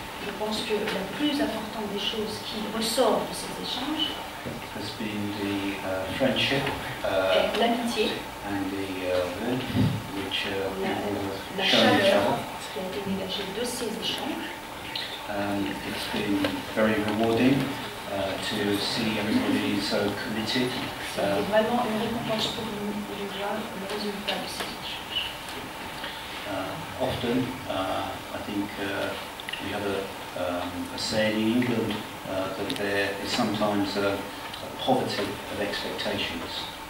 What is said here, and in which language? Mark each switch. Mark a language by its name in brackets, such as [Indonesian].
[French] Je pense que la plus importante des choses qui ressort de ces échanges [English] has been the friendship [French] est l'amitié, [English] and the warmth which people have [French] la [English] shown each [French] chaleur [English] other. [French] qui a été dégagée de ces échanges. [English] It's been very rewarding to see everybody so committed. [French] C'est vraiment une récompense pour nous de voir le résultat de ces échanges. [English] Often, I think we have a saying in England that there is sometimes a poverty of expectations.